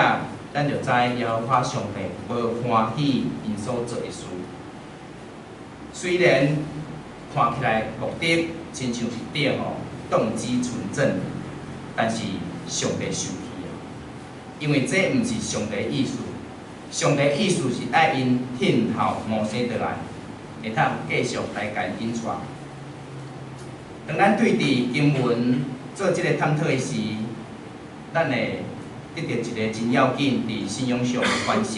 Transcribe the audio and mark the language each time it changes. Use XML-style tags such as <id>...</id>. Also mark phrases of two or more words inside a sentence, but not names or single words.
<nan>咱就知耶和华上帝无欢喜因所做的事，虽然看起来目的亲像是对吼，动机纯正，但是上帝生气啊，因为这毋是上帝的意思。上帝的意思是爱因听候摩西倒来，会当继续来甲因引带。当咱对伫经文做即个探讨的时，咱会得到一个真要紧伫信仰上的反省。</nan>